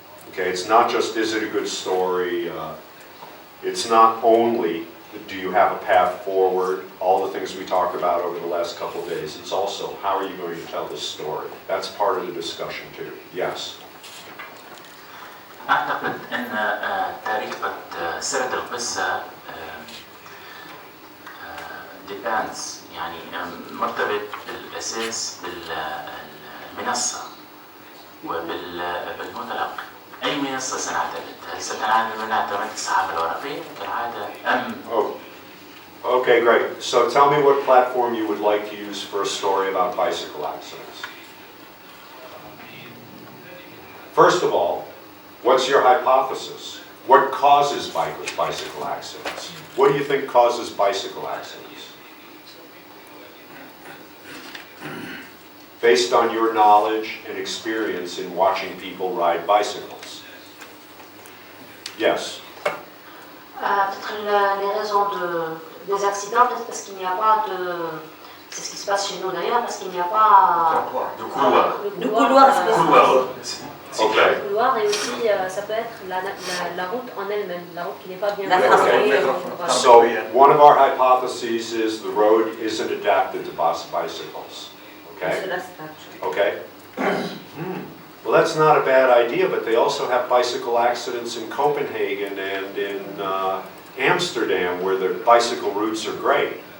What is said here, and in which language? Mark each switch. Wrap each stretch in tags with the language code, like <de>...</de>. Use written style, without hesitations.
<en>Okay, it's not just, is it a good story? It's not only, do you have a path forward? All the things we talked about over the last couple of days. It's also, how are you going to tell this story? That's part of the discussion too. Yes?</en> <ar>أعتقد أن طريقة سرد القصة</ar> <en>depends،</en> <ar>يعني مرتبط بالأساس بالمنصة وبالمتلقي. أي منصة سنعتمد؟ هل سنعتمد الصحافة الورقية كالعادة أم</ar> <en>Okay, great. So tell me what platform you would like to use for a story about bicycle accidents. First of all, what's your hypothesis? What causes bicycle accidents? What do you think causes bicycle accidents? Based on your knowledge and experience in watching people ride bicycles. Yes.</en> <fr>Peut-être les raisons des accidents, peut-être parce qu'il n'y a pas de... C'est ce qui se passe chez nous d'ailleurs, parce qu'il n'y a pas... De couloir</fr> <en>Okay.</en> <fr>couloir et aussi ça peut être la route en elle-même, la route qui n'est pas bien</fr> <en>Okay.</en> <fr>Voilà.</fr> <en>So one of our hypotheses is the road isn't adapted to bicycles. Okay? Okay? Well, that's not a bad idea, but they also have bicycle accidents in Copenhagen and in Amsterdam where the bicycle routes are great.</en>